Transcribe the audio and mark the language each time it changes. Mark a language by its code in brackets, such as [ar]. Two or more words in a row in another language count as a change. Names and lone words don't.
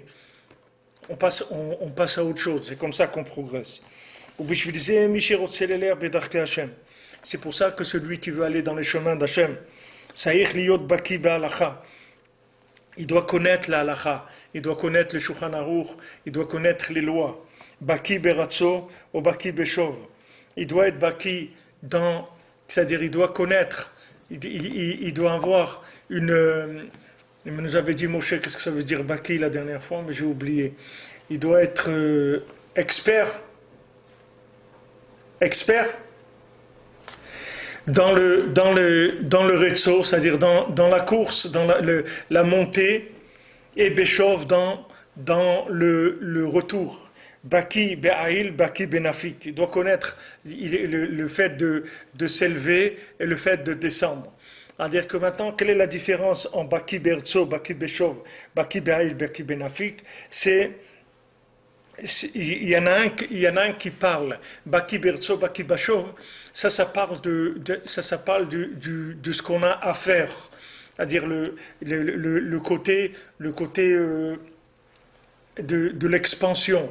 [fr] On passe à autre chose. C'est comme ça qu'on progresse. C'est pour ça que celui qui veut aller dans les chemins d'Hachem, il doit connaître la halakha, il doit connaître le Shulchan Aruch, il doit connaître les lois. [he] Baki beratzo ou baki beshov. [fr] Il doit être baki c'est-à-dire il doit connaître, il doit avoir une. Il nous avait dit Moshe, qu'est-ce que ça veut dire baki la dernière fois, mais j'ai oublié. Il doit être expert dans le retso, c'est-à-dire dans la course, dans la montée, et Beshov dans le retour. [he] Baki be'ail, baki benafik. [fr] Il doit connaître le fait de s'élever et le fait de descendre. C'est-à-dire que maintenant, quelle est la différence en [he] baki bertso, baki beshov, baki be'ail, baki benafik? [fr] Il y en a un qui parle [he] Baki Bertso, Baki Bashov, [fr] ça parle de ce qu'on a à faire, c'est-à-dire le côté de l'expansion.